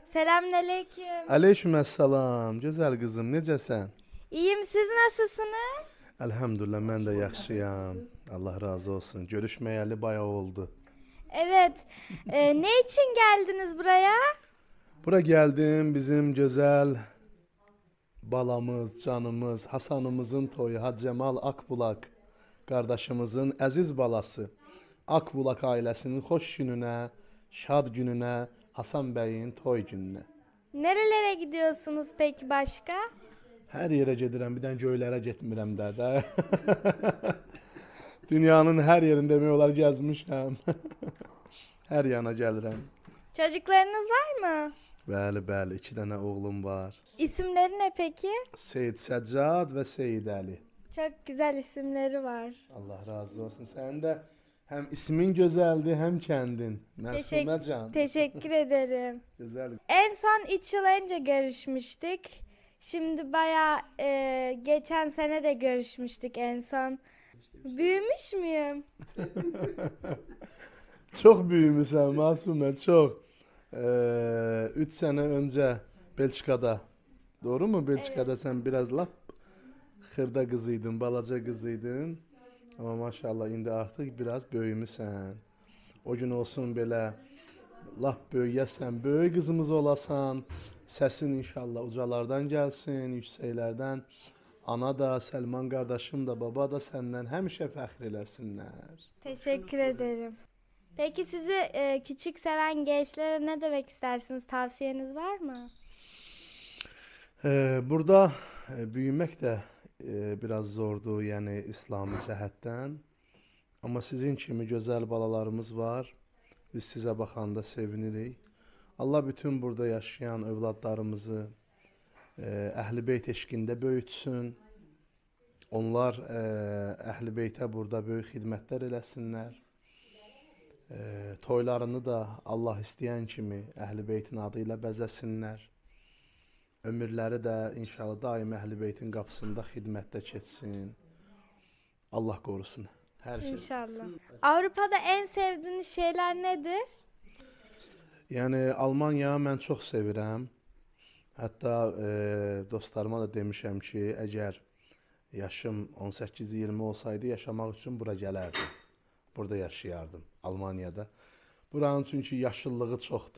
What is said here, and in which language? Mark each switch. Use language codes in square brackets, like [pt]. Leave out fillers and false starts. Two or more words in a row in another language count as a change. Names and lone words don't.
[tr] Selamünaleyküm. [az] Aleykümselam, gözəl qızım, necəsən? [tr] İyiyim, siz nasılsınız? [az] Elhamdülillah, mən də yaxşıyam. Allah razı olsun. Görüşməyəli bayağı oldu. [tr] Evet, ne için geldiniz buraya? [az] Bura gəldim, bizim gözəl balamız, canımız, Hasanımızın toyu, Hacəmal Akbulaq qardaşımızın əziz balası Akbulaq ailəsinin xoş gününə, şad gününə, Hasan bəyin toy gününə. [tr] Nerelere gidiyorsunuz peki başka? [az] Hər yerə gedirəm, bir dənə göylərə getmirəm də. Dünyanın hər yerində demək olar gəzmişəm. Hər yana gəlirəm. [tr] Çocuklarınız var mı? [az] Bəli, bəli, 2 dənə oğlum var. [tr] İsimleri ne peki? [az] Seyid Səccad və Seyid Əli. [tr] Çok güzel isimleri var. [az] Allah razı olsun. Sənin də həm ismin gözəldir, həm kəndin. Məsumə can. [tr] Teşekkür ederim. [az] Gözəl. [tr] En son 3 yıl önce görüşmüştük. Şimdi bayağı geçen sene de görüşmüştük en son. Büyümüş müyüm? [az] Çox böyümüsən, Məsumə, çox. 3 sənə öncə Belçikada. [tr] Doğru mu? [az] Belçikada sən biraz lap xırda qız idin, balaca qız idin. Amma maşallah indi artıq biraz böyümüsən. O gün olsun belə lap böyüyəsən, böyük qızımız olasan. Səsin inşallah ucalardan gəlsin, yüksəklərdən. Ana da, Səlman qardaşım da, baba da səndən həmişə fəxr eləsinlər. [tr] Teşekkür ederim. Peki sizi küçük seven gençlere ne demek istersiniz? Tavsiyeniz var mı? [az] Burada büyümək də biraz zordur, yəni İslami cəhətdən. Amma sizin kimi gözəl balalarımız var. Biz sizə baxanda sevinirik. Allah bütün burada yaşayan övladlarımızı Əhl-i Beyt eşqində böyütsün. Onlar Əhl-i Beytə burada böyük xidmətlər eləsinlər. Toylarını da Allah istəyən kimi Əhl-i Beytin adı ilə bəzəsinlər. Ömürləri də inşallah daim Əhl-i Beytin qapısında xidmətdə keçsin. Allah qorusun hər şey. İnşallah. [tr] Avrupa'da en sevdiğiniz şeyler nedir? [az] Yəni Almanya mən çox sevirəm. Hətta dostlarıma da demişəm ki, əgər yaşım 18-20 olsaydı yaşamaq üçün bura gələrdim. Burada yaşayardım Almaniyada. Buranın çünki yaşıllığı çoxdur.